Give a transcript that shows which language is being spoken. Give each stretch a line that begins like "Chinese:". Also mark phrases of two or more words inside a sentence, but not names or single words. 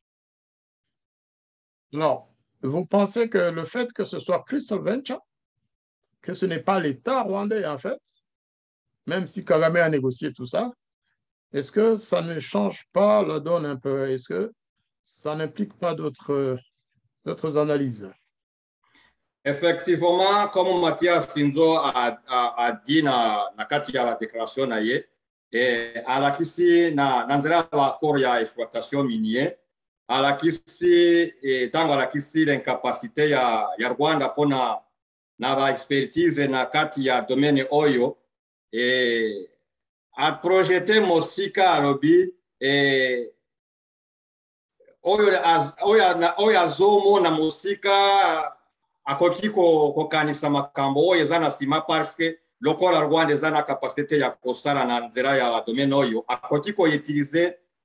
French: Alors, vous pensez que le fait que ce soit Crystal Venture, que ce n'est pas l'État rwandais, en fait, même si Kagame a négocié tout ça, est-ce que ça ne change pas la donne un peu? Est-ce que ça n'implique pas d'autres analyses?
Lingala: Effectivement, comme Mathias Sinzo a dit na kati ya déclaration na ye, alakisi na nzela ya accord ya
French: exploitation minier,
Lingala: alakisi tango alakisi l'incapacité ya Rwanda pona na ba expertise na kati ya domaine oyo,
French: a projeté
Lingala: mosika alobi oyo azomona mosika akoki kokanisa makambo oyo eza na nsima
French: parce que
Lingala: lokola Rwanda eza na kapasité ya kosala na nzela ya domaine oyo akoki koutilize